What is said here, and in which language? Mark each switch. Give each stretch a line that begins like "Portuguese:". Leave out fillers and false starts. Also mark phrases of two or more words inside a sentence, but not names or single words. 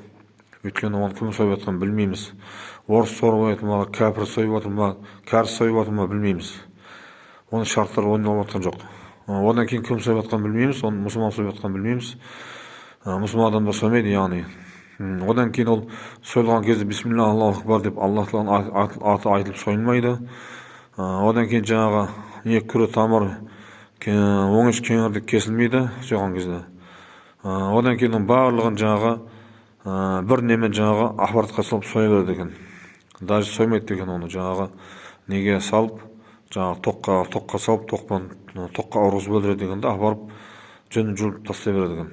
Kazakh: Өйткені оны кім сойып жатқанын білмейміз. Орыс сойып жатыр ма, кәпір сойып жатыр ма, кәріс сойып жатыр ма білмейміз. Оның шарттары орындалып жатқан жоқ. Одан кейін кім сойып жатқанын білмейміз, оны мұсылман сойып жатқанын білмейміз. Мұсылман адамдар соймайды, яғни. Одан кейін ол сойылған кезде
Arabic: بسم الله الله أكبر
Kazakh: деп Аллах Тааланың аты айтылып сойылмайды. Одан кейін жаңағы екі күре тамыр, оңаш кеңірдек кесілмейді сойған кезде. Одан кейін барлығын жаңағы бір немен жаңағы аппаратқа салып соя береді екен. Даже соймайды деген оны жаңағы неге салып, жаңағы тоққа салып, тоққа ұрғызып өлтіреді дегенде апарып жөнін жұлып тастай береді екен.